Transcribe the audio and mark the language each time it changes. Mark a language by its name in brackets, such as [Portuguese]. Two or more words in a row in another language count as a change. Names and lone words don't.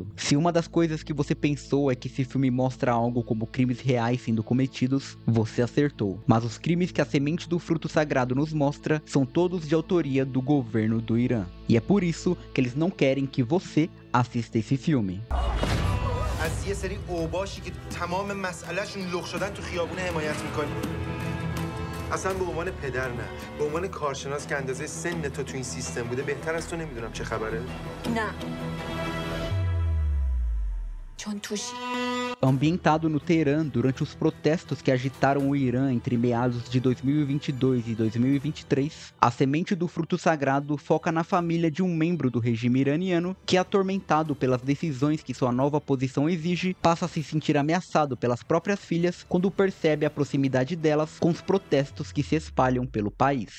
[Portuguese] Se uma das coisas que você pensou é que esse filme mostra algo como crimes reais sendo cometidos, você acertou. Mas os crimes que a semente do fruto sagrado nos mostra são todos de autoria do governo do Irã. E é por isso que eles não querem que você assista esse filme. [Persian] از یه سری اوباشی که تمام مسئلهشون لخ شدن تو خیابون حمایت میکنی. اصلا به عنوان پدر نه، به عنوان کارشناس که اندازه سن تو این سیستم بوده بهتر از تو نمیدونم چه خبره؟ نه. چون توشی. [Portuguese] Ambientado no Teherã durante os protestos que agitaram o Irã entre meados de 2022 e 2023, a semente do fruto sagrado foca na família de um membro do regime iraniano que, atormentado pelas decisões que sua nova posição exige, passa a se sentir ameaçado pelas próprias filhas quando percebe a proximidade delas com os protestos que se espalham pelo país.